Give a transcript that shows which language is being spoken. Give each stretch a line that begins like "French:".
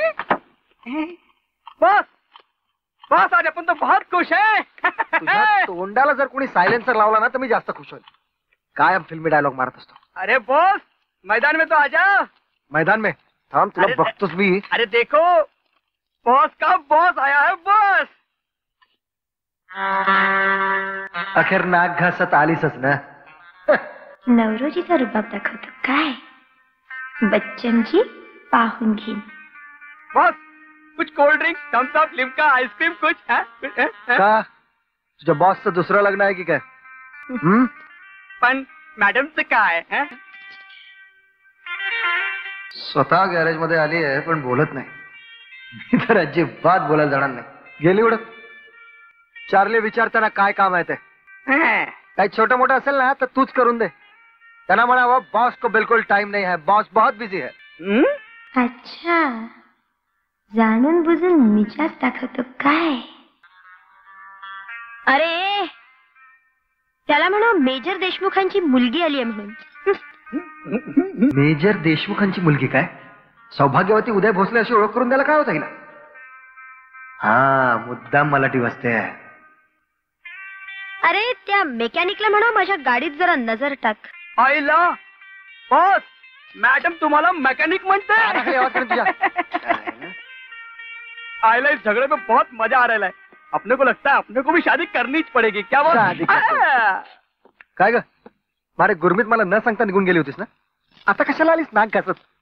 Hindi: बस बस, आज आपण तो बहुत खुश है.
Marathi: तुझ्या तोंडाला जर कोणी सायलेन्सर लावला ना तर मी जास्त खुश होईल. कायम फिल्मी डायलॉग मारत असतो.
Hindi: अरे बॉस, मैदान में तो आजा.
Marathi: मैदान में थांब, तुला बघतोस मी.
Hindi: अरे देखो, बॉस का बॉस आया है.
Marathi: बॉस अखेर नाक घासत आलीसच ना. नवरोजीचा रुबाब दाखवतो काय? बच्चनजी पाहून घेईन.
Hindi: बॉस, कुछ cold drink, Thums up, Limca, ice cream कुछ है?
Marathi: का तुझ्या बॉसचं दुसरं लग्न आहे की काय? पण मॅडमचं काय? स्वतः गॅरेज मध्ये आली आहे पण बोलत नाही. मी तर अजिबात बोलायला जाणार नाही. गेली उडत. चार्ली विचारताना काय काम आहे ते? काही छोटं मोठं असेल ना तर तूच करून दे. त्यांना म्हणावं
Hindi: बॉस को बिलकुल टाइम नहीं है, बॉस बहुत बिझी है.
Marathi: अच्छा, जाणून बुजून मिजाज दाखवतो काय? अरे त्याला म्हणा मेजर देशमुखांची मुलगी आली आहे म्हणून. मेजर देशमुखांची मुलगी काय? सौभाग्यवती उदय भोसले अशी ओळख करून द्यायला काय होतं हिला? हा, मुद्दाम मलाठी वाजते. अरे त्या मेकॅनिकला म्हणा माझ्या गाडीत जरा नजर टाक. आईला बॉस, मॅडम तुम्हाला मैकेनिक म्हणते.
Hindi: आईला इस झगड़े में बहुत मजा आ रहा है. अपने को लगता है अपने को भी शादी करनी पड़ेगी. क्या बात?
Marathi: काय ग, मारे गुरमीत मला न सांगता निघून गेली होतीस ना, आता कशाला आलीस नाक घासत?